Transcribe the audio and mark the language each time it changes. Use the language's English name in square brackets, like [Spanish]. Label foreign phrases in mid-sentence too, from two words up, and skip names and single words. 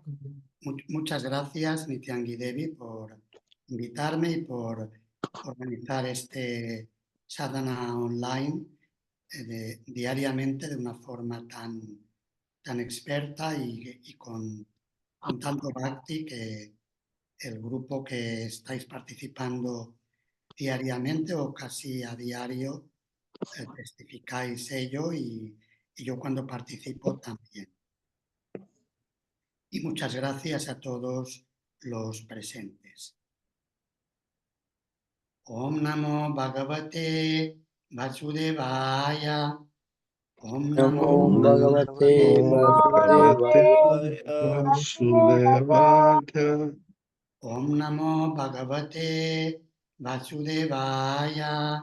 [Spanish] Muchas gracias, Nityangi Devi, por invitarme y por organizar este sadhana online diariamente de una forma tan experta y con tanto bhakti que el grupo que estáis participando diariamente o casi a diario testificáis ello y yo cuando participo también. Y muchas gracias a todos los presentes. [Sanskrit] ॐ नमो भगवते वासुदेवाय. ॐ नमो नमो भगवते वासुदेवाय. ॐ नमो भगवते वासुदेवाय.